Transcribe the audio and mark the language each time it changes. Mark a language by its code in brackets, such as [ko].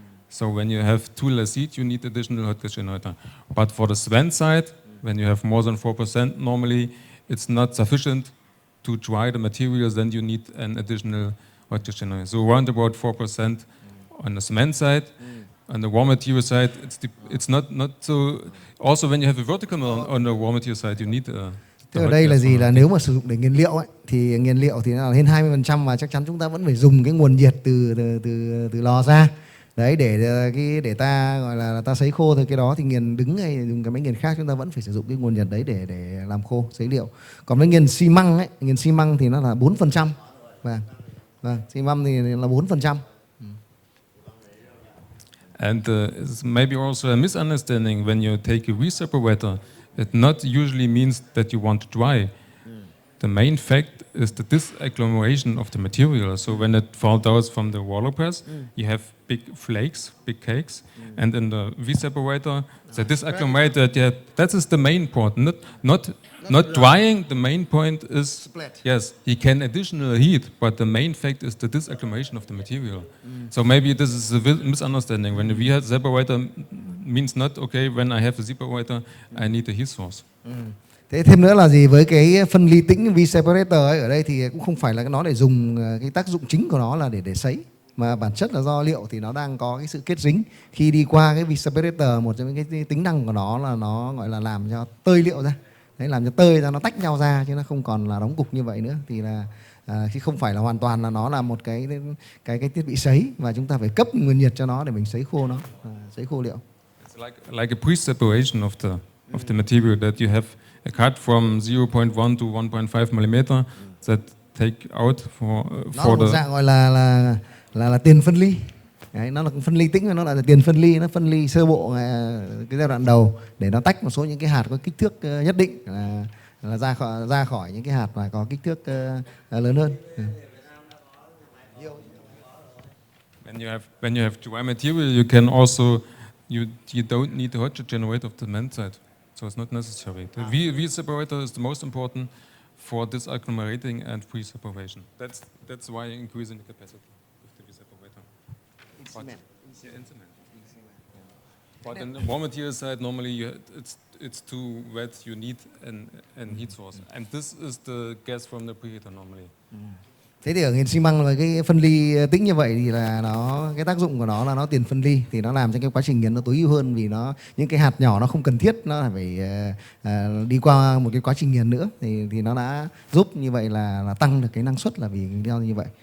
[en] So when you have too less heat, you need additional hot gas generator. But for the cement side, when you have more than 4%, normally it's not sufficient to dry the materials. Then you need an additional hot gas generator. So around about 4% on the cement side. On the raw material side, it's not so. Also, when you have a vertical mill on the raw material side, you need. [vi] Thế ở đây là gì? Là nếu mà sử dụng để nghiền liệu ấy, thì nghiền liệu thì nó là hơn 20% và chắc chắn chúng ta vẫn phải dùng cái nguồn nhiệt từ lò ra. Đấy, để ta gọi là ta sấy khô thôi, cái đó thì nghiền đứng hay dùng cái máy nghiền khác chúng ta vẫn phải sử dụng cái nguồn nhiệt đấy để làm khô sấy liệu. Còn với nghiền xi măng ấy, nghiền xi măng thì nó là 4%. Vâng, xi măng thì là 4%. [en] And it's maybe also a misunderstanding when you take a reseparator. It not usually means that you want to dry. The main fact is the disagglomeration of the material. So when it falls out from the roller press, you have big flakes, big cakes, and in the reseparator, the disagglomerate. That is the main point. Not drying. The main point is split. Yes, he can additional heat, but the main fact is the disagglomeration of the material. So maybe this is a misunderstanding. When we have separator, means not okay. When I have a separator, I need a heat source. [vi] Thế thêm nữa là gì, với cái phân ly tĩnh V-separator ấy, ở đây thì cũng không phải là nó để dùng cái tác dụng chính của nó là để sấy, mà bản chất là do liệu thì nó đang có cái sự kết dính khi đi qua cái V-separator. Một trong những cái tính năng của nó là nó gọi là làm cho tơi liệu ra, đấy, làm cho tơi ra, nó tách nhau ra chứ nó không còn là đóng cục như vậy nữa. Thì là khi không phải là hoàn toàn là nó là một cái thiết bị sấy, và chúng ta phải cấp nguồn nhiệt cho nó để mình sấy khô nó, sấy khô liệu. [en] It's like a pre-separation of the material that you have. A cut from 0.1 to 1.5 mm that take out for [vi] một [en] the [vi] dạng gọi là tiền phân ly. Đấy, nó là phân ly tĩnh và nó là tiền phân ly, nó phân ly sơ bộ cái giai đoạn đầu để nó tách một số những cái hạt có kích thước nhất định là ra khỏi những cái hạt mà có kích thước lớn hơn. [en] When you have dry material, you can also you don't need the hot gas generator of the cement side. So it's not necessary. The V-separator is the most important for disagglomerating and pre-separation. That's why you're increasing the capacity of the V-separator. In cement. In cement. But in the raw material side, normally it's too wet. You need an heat source, and this is the gas from the preheater normally. [vi] Thế thì ở nghiền xi măng với cái phân ly tĩnh như vậy thì là cái tác dụng của nó là nó tiền phân ly, thì nó làm cho cái quá trình nghiền nó tối ưu hơn, vì những cái hạt nhỏ nó không cần thiết nó phải đi qua một cái quá trình nghiền nữa, thì nó đã giúp như vậy là tăng được cái năng suất là vì như vậy.